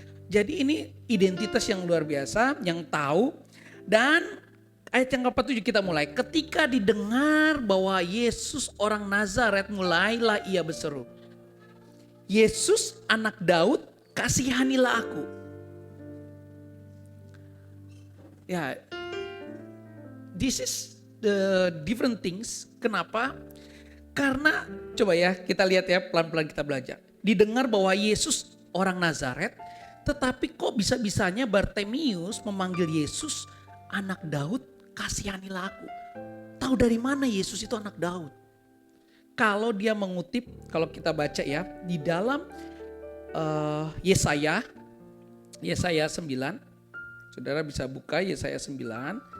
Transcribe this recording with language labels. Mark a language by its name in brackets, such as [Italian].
[Indonesian] Jadi ini identitas yang luar biasa, yang tahu, dan Ayat yang ke-47 kita mulai. Ketika didengar bahwa Yesus orang Nazaret, mulailah ia berseru, Yesus anak Daud, kasihanilah aku. [English] Ya, this is the different things. [Indonesian] Kenapa? Karena coba ya kita lihat ya, pelan-pelan kita belajar. Didengar bahwa Yesus orang Nazaret, tetapi kok bisa-bisanya Bartimius memanggil Yesus anak Daud, kasihanilah aku. Tahu dari mana Yesus itu anak Daud? Kalau dia mengutip, kalau kita baca ya, di dalam Yesaya 9, saudara bisa buka Yesaya 9.